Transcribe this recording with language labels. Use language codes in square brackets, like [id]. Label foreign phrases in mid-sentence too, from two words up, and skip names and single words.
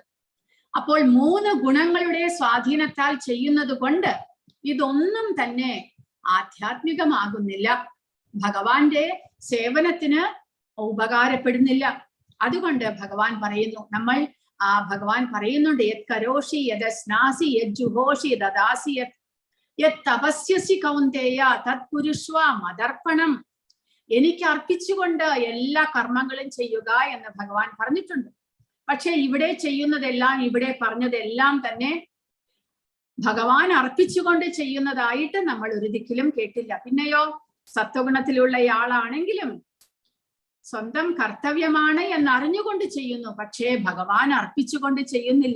[ml] അപ്പോൾ 3 ഗുണങ്ങളുടെ സ്വാധീനത്താൽ ചെയ്യുന്നത് കൊണ്ട് ഇതൊന്നും തന്നെ ആധ്യാത്മികമാകുന്നില്ല, ഭഗവാന്റെ സേവനത്തിന് ഉപകാരപ്പെടുന്നില്ല. അതുകൊണ്ട് ഭഗവാൻ പറയുന്നു, ഭഗവാൻ പറയുന്നുണ്ട്, [sa] യത് കരോഷി യത് സ്നാസി യത് ജുഹോഷി ദദാസി യത് തപസ്യസി കൗന്ദേയ തത് കുരുഷ്വ മദർപ്പണം. [ml] എനിക്ക് അർപ്പിച്ചുകൊണ്ട് എല്ലാ കർമ്മങ്ങളും ചെയ്യുക എന്ന് ഭഗവാൻ പറഞ്ഞിട്ടുണ്ട്. പക്ഷെ ഇവിടെ ചെയ്യുന്നതെല്ലാം, ഇവിടെ പറഞ്ഞതെല്ലാം തന്നെ ഭഗവാൻ അർപ്പിച്ചുകൊണ്ട് ചെയ്യുന്നതായിട്ട് നമ്മൾ ഒരിക്കലും കേട്ടില്ല. പിന്നെയോ സത്വഗുണത്തിലുള്ളയാളാണെങ്കിലും സ്വന്തം കർത്തവ്യമാണ് എന്നറിഞ്ഞുകൊണ്ട് ചെയ്യുന്നു, പക്ഷേ ഭഗവാൻ അർപ്പിച്ചുകൊണ്ട് ചെയ്യുന്നില്ല.